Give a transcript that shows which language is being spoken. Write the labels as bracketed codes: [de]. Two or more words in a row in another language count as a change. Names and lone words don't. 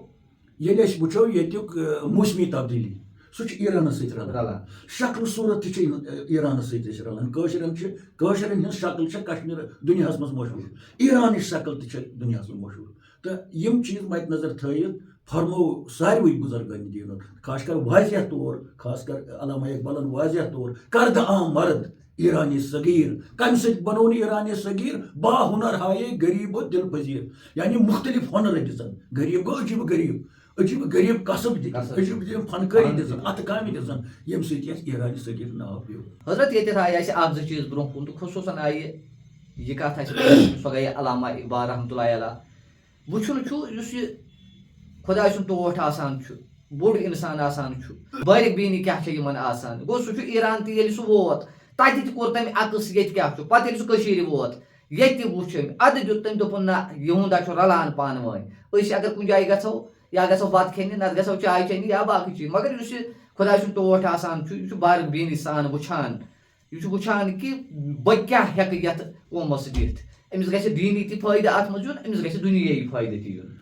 [ks] گوٚو ییٚلہِ أسۍ وٕچھو ییٚتیُک موسمی تبدیٖلی, سُہ چھُ ایرانَس سۭتۍ رلان شکل صوٗرت تہِ چھِ ایرانَس سۭتۍ أسۍ رلان کٲشرٮ۪ن ہٕنٛز شکل چھےٚ کشمیٖر دُنیاہَس منٛز مشہوٗر ایرانٕچ شکل تہِ چھےٚ دُنیاہَس منٛز مشہوٗر تہٕ یِم چیٖز مدِ نظر تھٲیِتھ فرمو ساروٕے بُزرگٲنی دیٖنُک خاص کر واضح طور خاص کر علامہ اقبالن واضح طور کردٕ عام مرد [fa] ایرانی صغیر کمہِ سۭتۍ بنوو نہٕ ایرانی صغیر با ہُنر ہایے غریب و دل پذیر [ks] یعنی مختلف ہُنر دِژن غریب گوٚو عجیٖب غریٖب قصب عجیٖب فنکٲری دِژن اتھٕ کامہِ دِژن ییٚمہِ سۭتۍ یتھ ایرانی صغیر ناو پیوٚو حضرت ییٚتٮ۪تھ آیہِ اَسہِ اکھ زٕ چیٖز برونٛہہ کُن تہٕ خصوٗصن آیہِ یہِ کتھ اَسہِ سۄ گٔیے علامہ اقبال [ar] رحمتہ اللہ علیہ [ks] وٕچھُن چھُ یُس یہِ خۄداے سُنٛد ٹوٹھ آسان چھُ بوٚڑ اِنسان آسان چھُ بٲرِک بیٖنی کیٛاہ چھےٚ یِمن آسان گوٚو سُہ چھُ ایران تہِ ییٚلہِ سُہ ووت تتہِ تہِ کوٚر تٔمۍ عکس ییٚتہِ کیٛاہ چھُ پتہٕ ییٚلہِ سُہ کٔشیٖرِ ووت ییٚتہِ تہِ وُچھ أمۍ اَدٕ دیُت تٔمۍ دوٚپُن نہ یِہُنٛد چھُ رلان پانہٕ ؤنۍ أسۍ اگر کُنہِ جایہِ گژھو یا گژھو بتہٕ کھٮ۪نہِ نتہٕ گژھو چاے چٮ۪نہِ یا باقٕے چیٖز مگر یُس یہِ خۄداے سُنٛد ٹوٹھ آسان چھُ یہِ چھُ بارٕک بیٖنی سان وٕچھان یہِ چھُ وٕچھان کہِ بہٕ کیٛاہ ہٮ۪کہٕ یتھ قومس دِتھ أمِس گژھِ دیٖنی تہِ فٲیدٕ اتھ منٛز یُن أمِس گژھِ دُنیٲیی فٲیدٕ تہِ یُن